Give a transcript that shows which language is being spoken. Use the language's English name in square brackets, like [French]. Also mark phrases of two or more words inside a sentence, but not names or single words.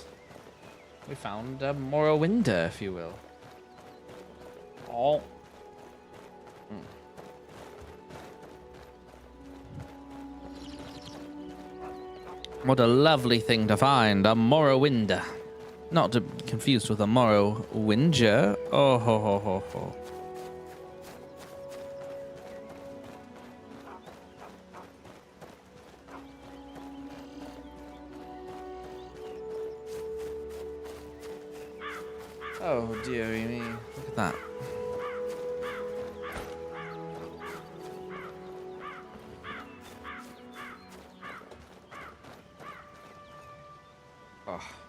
[English] We found a Morrowinder, if you will. Oh. What a lovely thing to find, a Morrowinder. Not to be confused with a Morrowinger. Oh ho ho ho ho. Oh dearie me, look at that. Oh.